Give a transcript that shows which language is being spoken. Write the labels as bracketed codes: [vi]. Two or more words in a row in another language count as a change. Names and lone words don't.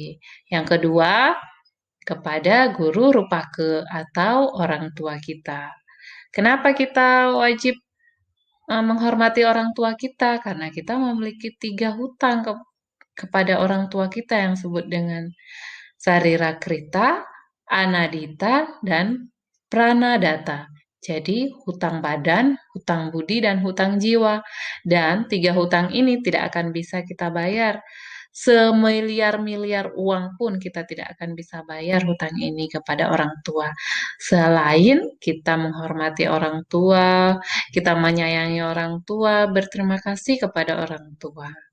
[id] Yang kedua, kepada guru rupake atau orang tua kita. Kenapa kita wajib menghormati orang tua kita? Karena kita memiliki 3 hutang kepada orang tua kita yang disebut dengan [sa] sarira krita, [id] anadita, dan pranadata. Jadi hutang badan, hutang budi, dan hutang jiwa. Dan 3 hutang ini tidak akan bisa kita bayar. Semiliar-miliar uang pun kita tidak akan bisa bayar hutang ini kepada orang tua. Selain kita menghormati orang tua, kita menyayangi orang tua, berterima kasih kepada orang tua.